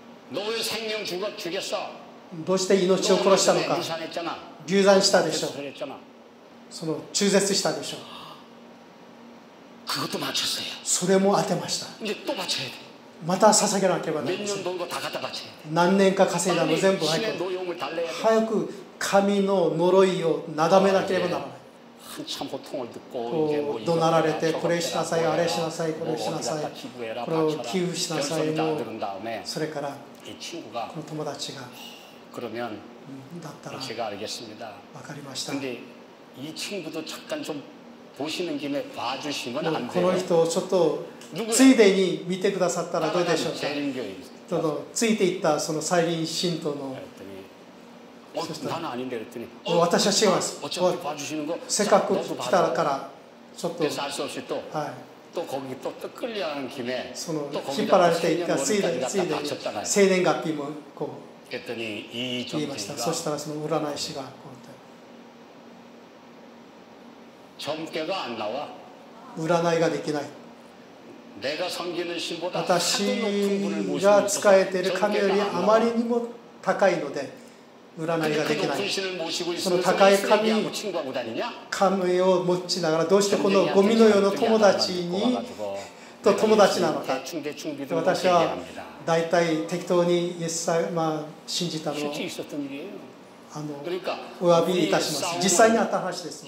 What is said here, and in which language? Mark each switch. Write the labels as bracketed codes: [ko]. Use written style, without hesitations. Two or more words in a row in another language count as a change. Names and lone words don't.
[ja] どうして命を殺したのか流産したでしょうその中絶したでしょうそれも当てましたまた捧げなければなりません何年か稼いだの全部早く神の呪いをなだめなければならないこう怒鳴られてこれしなさいあれしなさいこれしなさいこれを寄付しなさいもそれからこの友達がだったら分かりました [ko] 이 친구도 잠깐 좀 보시는 김에 봐주시면 안 [ja] こ [ko] 돼요. [ja] の人をちょっとついでに見てくださったらどうでしょうかついていったその再臨信徒の [ko] 나는 아닌데 그랬더니 [ja] 私は違いますせっかく来たからちょっと [ko] 그래서 알 수 없이 또 거기 또 끌려가는 김에 [ja] その引っ張られていったついでに生年月日もこう [ko] 그랬더니 이 [ja] 言いましたそしたらその占い師が [ko] 점괘가 안 나와. [ja] 占いができない [ko] 내가 섬기는 신보다 [ja] 私が仕えている神よりあまりにも高いので占いができないその高い神を持ちながらどうしてこのゴミのような友達と友達なのか私は大体適当にイエス様信じたのお詫びいたします。実際にあった話です。